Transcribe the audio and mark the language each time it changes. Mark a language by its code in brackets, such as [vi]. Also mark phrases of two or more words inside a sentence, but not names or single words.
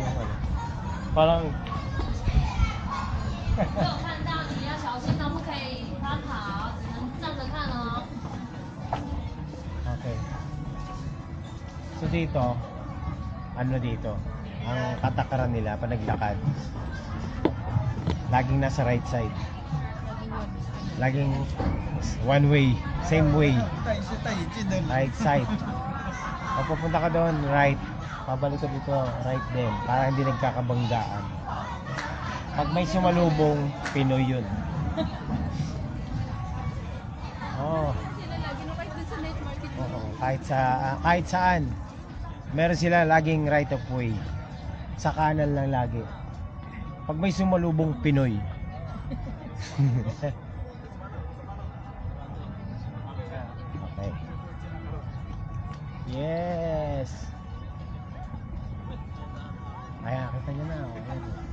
[tl] Parang [zh] 没有看到你要小心哦，不可以趴跑，只能站着看哦。 [tl] okay. So dito, ano dito? Ang katakaran nila pag naglakad, laging nasa [en] right side. [tl] Laging [en] one way, same way. Right side. [tl] Pag pupunta ka doon, right. Pabalik ka dito, right din. Para hindi nagkakabanggaan. Pag may sumalubong, Pinoy yun. Oh. Oo, kahit saan. Meron sila laging [en] right of way. [tl] Sa kanan lang lagi. Pag may sumalubong Pinoy. Okay. Yes. Ayan, kita nyo na. Ayan.